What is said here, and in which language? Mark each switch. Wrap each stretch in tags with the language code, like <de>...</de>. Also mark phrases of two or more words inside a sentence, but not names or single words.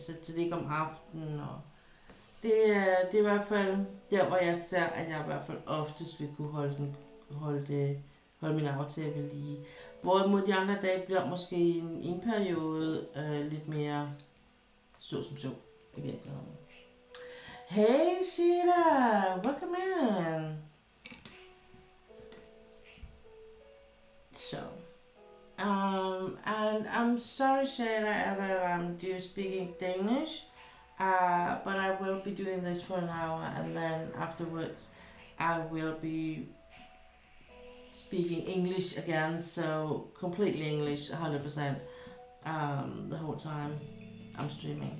<da>Så det er ikke om aftenen, og det er i hvert fald der, hvor jeg ser, at jeg i hvert fald oftest vil kunne holde min aftale ved lige. Hvorimod de andre dage bliver måske en periode lidt mere så som så i virkeligheden.</da> <en>Hey Sheila, welcome in. So, and I'm sorry Sheila that I'm speaking Danish, but I will be doing this for an hour, and then afterwards I will be speaking English again, so completely English, 100%, the whole time I'm streaming.</en>